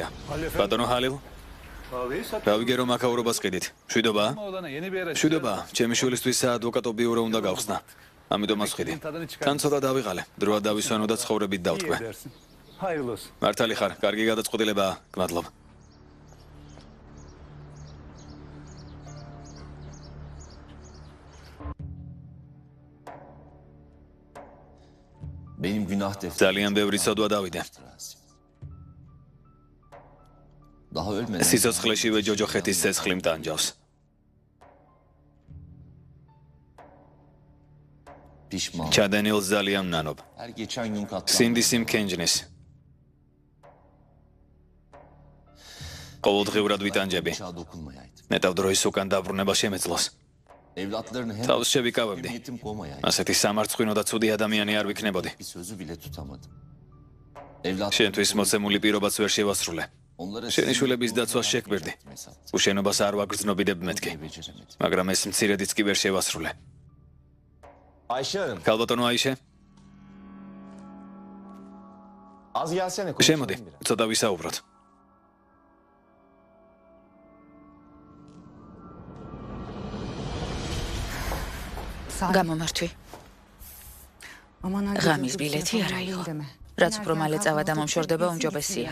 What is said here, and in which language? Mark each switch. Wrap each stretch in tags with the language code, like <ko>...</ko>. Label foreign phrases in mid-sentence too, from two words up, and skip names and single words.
<ka>ბატონო ჰალილ, დავიგე რომ აქაურობას ყიდით. მშვიდობაა? მშვიდობაა. ჩემი შვილისთვის საადვოკატო ბიურო უნდა გავხსნა. ამიტომაც ვხიდი. თან ცოტა დავიღალე. დროა დავისვენო და ცხოვრებით დავტყვე. მართალი ხარ, კარგი გადაწყვეტილებაა. გმადლობ.</ka> <tr>Benim günah defteri.</tr> <ka>ძალიან ბევრი ცოდვა დავიდე.</ka> <tr>Daha ölmeden.</tr> <ka>სიცოცხლეშივე ჯოჯოხეთის ცეცხლი მტანჯავს.</ka> <tr>Pişman.</tr> <ka>ჩადენილს ძალიან ნანობ.</ka> <tr>Her geçen gün katlandım.</tr> <ka>სინდის იმქენჯნის. ყოველდღიურად ვიტანჯები.</ka> <tr>Bıçağa dokunmayaydım.</tr> <ka>მეტავ დროის უკან დაბრუნება შემეძლოს.</ka> <tr>Evlatlarını hem</tr> <ka>თავს შევიკავებდი.</ka> <tr>yetim koymayaydım.</tr> <ka>ასეთი სამარცხვინო და ცუდი ადამიანი არ ვიქნებოდი.</ka> <tr>Bir sözü bile tutamadım. Evlatlarını</tr> <ka>შენთვის მოცემული პირობაც ვერ შევასრულე.</ka> <tr>onlara</tr> <ka>შენი შვილების დაცვას შეკვირდი. უშენობას არ ვაგრძნობიდებ მეთქი.</ka> <tr>beceremedim.</tr> <ka>მაგრამ ეს მცირედიც კი ვერ შევასრულე.</ka> <tr>Ayşe Hanım,</tr> <ka>ქალბატონო აიშე,</ka> <tr>az gelsene</tr> <ka>შემოდი,</ka> <tr>konuşalım biraz.</tr> <ka>ცოტა ვისაუბროთ. გამომართვი. ღამის ბილეთი არა იყო. რაც უფრო მალე წავა და მომშორდება, უმჯობესია.</ka>